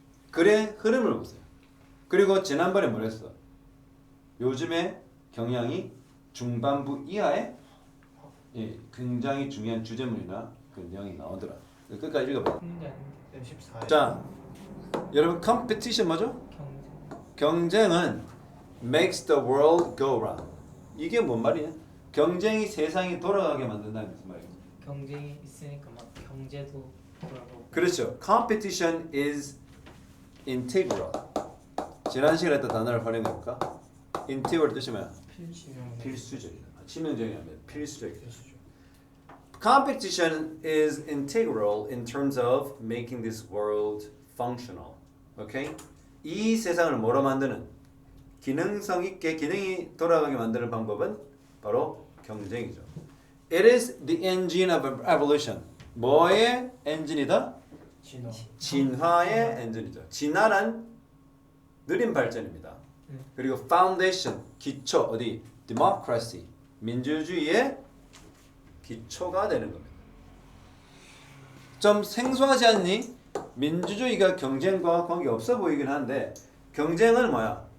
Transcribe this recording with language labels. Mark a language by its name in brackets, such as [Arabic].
[Korean] 그래 흐름을 보세요. 그리고 지난번에 뭐랬어? 요즘에 경향이 중반부 이하에 굉장히 중요한 주제문이나 그 내용이 나오더라. 끝까지 읽어봐. 14일. 자, 여러분 competition 뭐죠? 경쟁은 [English] makes the world go round. [Korean] 이게 뭔 말이야? 경쟁이 세상이 돌아가게 만든다는 무슨 말이야? 경쟁이 있으니까 막 경제도 돌아가고. 그렇죠. [English] Competition is integral. [Korean] 지난 시간에 했던 단어를 활용해볼까? integral 뜻이 뭐야? 필수적이다. 치명적이 아니라 필수적이다. [English] Competition is integral in terms of making this world functional. Okay? [Korean] 이 세상을 뭐로 만드는 기능성 있게 기능이 돌아가게 만드는 방법은 바로 경쟁이죠. [English] It is the engine of evolution. [Korean] 뭐의 엔진이다? 진화의 엔진이죠. 진화란 느린 발전입니다. 그리고 foundation 기초 어디? democracy 민주주의의 기초가 되는 겁니다. 좀 생소하지 않니? 민주주의가 경쟁과 관계 없어 보이긴 한데 경쟁은 뭐야?